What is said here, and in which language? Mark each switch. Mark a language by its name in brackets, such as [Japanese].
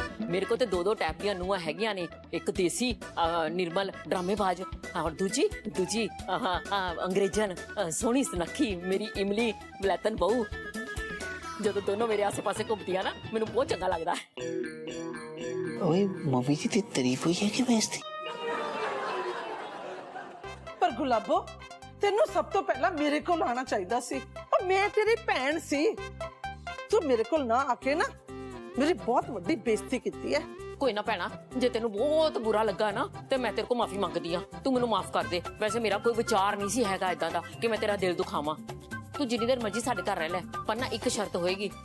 [Punjabi] ਮੇਰੇ ਕੋਲ ਤੇ 2 ਟਾਈਪ ਦੀਆਂ ਨੂੰਹਾਂ ਹੈਗੀਆਂ ਨੇ, ਇੱਕ ਦੇਸੀ ਨਿਰਮਲ ਡਰਾਮੇਬਾਜ਼, ਔਰ ਦੂਜੀ ਅੰਗਰੇਜ਼ਨ ਸੋਹਣੀ ਸੁਨੱਖੀ ਮੇਰੀ ਇਮਲੀ ਬਲੈਤਨ ਬਹੂ। ਜਦੋਂ ਦੋਨੋਂ ਮੇਰੇ ਆਸੇ-ਪਾਸੇ ਘੁੰਮਦੀਆਂ ਨਾ, ਮੈਨੂੰ ਬਹੁਤ ਚੰਗਾ ਲੱਗਦਾ ਹੈ। [Hindi] ओए मम्मी जी तेरी तारीफ हुई है कि बेइज्जती? [Punjabi] ਪਰ ਗੁਲਾਬੋ, ਤੈਨੂੰ ਸਭ ਤੋਂ ਪਹਿਲਾਂ ਮੇਰੇ ਕੋਲ ਆਣਾ ਚਾਹੀਦਾ ਸੀ। ਉਹ ਮੈਂ ਤੇਰੀ ਭੈਣ ਸੀ। ਤੂੰ ਮੇਰੇ ਕੋਲ ਨਾ ਆ ਕੇ ਨਾ ਮੇਰੀ ਬਹੁਤ ਵੱਡੀ ਬੇਇੱਜ਼ਤੀ ਕੀਤੀ ਹੈ। ਕੋਈ ਨਾ ਭੈਣਾ, ਜੇ ਤੈਨੂੰ ਬਹੁਤ ਬੁਰਾ ਲੱਗਾ ਨਾ ਤੇ ਮੈਂ ਤੇਰੇ ਕੋਲ ਮਾਫੀ ਮੰਗਦੀ ਆ, ਤੂੰ ਮੈਨੂੰ ਮਾਫ ਕਰ ਦੇ। ਵੈਸੇ ਮੇਰਾ ਕੋਈ ਵਿਚਾਰ ਨਹੀਂ ਸੀ ਹੈਗਾ ਇਦਾਂ ਦਾ ਕਿ ਮੈਂ ਤੇਰਾ ਦਿਲ ਦੁਖਾਵਾਂ। ਤੂੰ ਜਿੰਨੀ ਦੇਰ ਮਰਜ਼ੀ ਸਾਡੇ ਘਰ ਰਹਿ ਲੈ, ਪਰ ਨਾ ਇੱਕ ਸ਼ਰਤ ਹੋਏਗੀ।